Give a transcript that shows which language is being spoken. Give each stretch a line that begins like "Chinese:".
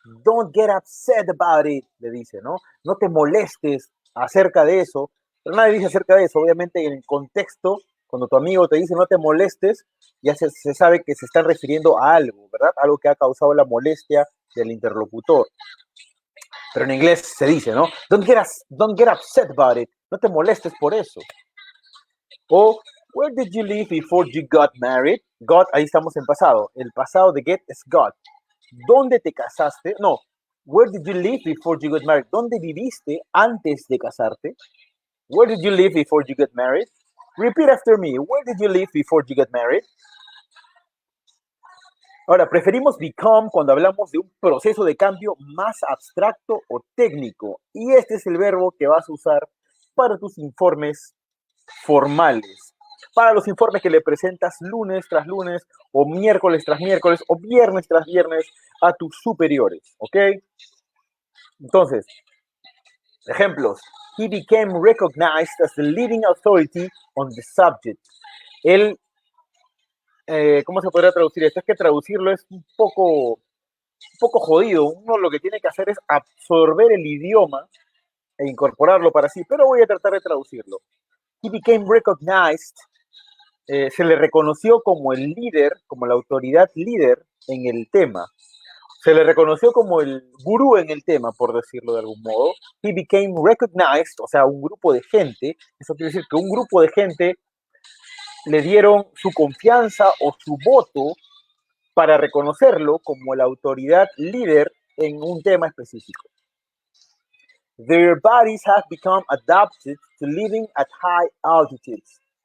English: Don't get upset about it,
Spanish: le dice, ¿no? No te molestes acerca de eso. Pero nadie dice acerca de eso. Obviamente en el contexto, cuando tu amigo te dice no te molestes, ya se sabe que se está refiriendo a algo, ¿verdad? Algo que ha causado la molestia del interlocutor. Pero en inglés se dice, ¿no?
English: Don't get upset about it.
Spanish: No te molestes por eso.
English: O, where did you live before you got married?
Spanish: Got, ahí estamos en pasado. El pasado de get es got. ¿Dónde te casaste? No.
English: Where did you live before you got married?
Spanish: ¿Dónde viviste antes de casarte?
English: Where did you live before you got married? Repeat after me. Where did you live before you got married?
Spanish: Ahora, preferimos become cuando hablamos de un proceso de cambio más abstracto o técnico. Y este es el verbo que vas a usar para tus informes formales. Para los informes que le presentas lunes tras lunes, o miércoles tras miércoles, o viernes tras viernes a tus superiores. ¿Ok? Entonces, ejemplos.
English: He became recognized as the leading authority on the subject.
Spanish: Él, ¿cómo se podría traducir esto? Es que traducirlo es un poco jodido. Uno lo que tiene que hacer es absorber el idioma e incorporarlo para sí, pero voy a tratar de traducirlo.
English: He became recognized,
Spanish: se le reconoció como el líder, como la autoridad líder en el tema. Se le reconoció como el gurú en el tema, por decirlo de algún modo.
English: He became recognized,
Spanish: o sea, un grupo de gente. Eso quiere decir que un grupo de gente le dieron su confianza o su voto para reconocerlo como la autoridad líder en un tema específico.
English: Their bodies have become adapted to living at high altitudes.